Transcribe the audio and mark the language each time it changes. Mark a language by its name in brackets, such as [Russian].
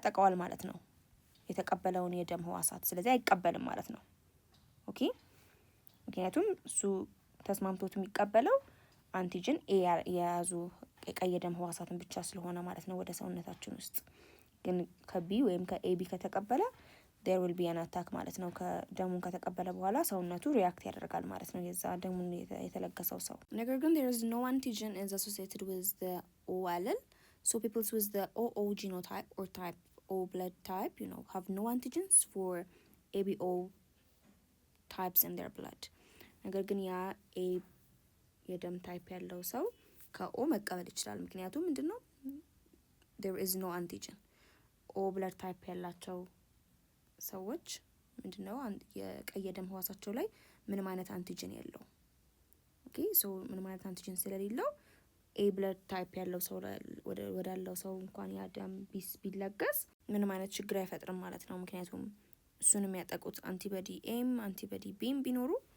[Amharic] ያጠቃዋል ማለት ነው የተቀበለውን የደም ህዋሳት። ስለዚህ አይቀበልም ማለት ነው። ኦኬ ምክንያቱም እሱ ተስማምቶት የሚቀበለው አንቲጅን ኤ የያዙ የቀይ ደም ህዋሳትን ብቻ ስለሆነ ማለት ነው ወደ ሰውነታችን ውስጥ። ግን ከቢ ወይም ከኤቢ ከተቀበለ [English] there will be an attack [Amharic] ማለት ነው። ከደሙን ከተቀበለ በኋላ ሰውነቱ ሪያክት ያደርጋል ማለት ነው የዛ ደሙን የተለገሰው ሰው። ነገር ግን [English] there is no antigen is associated with the O allele. So people with the OO genotype or type O blood type, have no antigens for ABO types in their blood. [Amharic] ነገር ግን ያ ኤ የደም ታይፕ ያለው ሰው ከኦ መቀበል ይችላል። ምክንያቱም ምንድነው [English] there is no antigen. [Amharic] ኦ ብለድ ታይፕ ያላቸው ሰዎች ምንድነው የቀይ ደም ህዋሳቸው ላይ ምንም አይነት አንቲጀን የለው። ኦኬ ሶ ምንም አይነት አንቲጀን ስለሌለው ኤ ብለድ ታይፕ ያለው ሰው ወዳለው ሰው እንኳን ያ ደም ቢለገስ ምንም አይነት ችግር አይፈጥርም ማለት ነው። ምክንያቱም እሱን የሚያጠቁት አንቲቦዲ ኤም አንቲቦዲ ቢም ቢኖሩ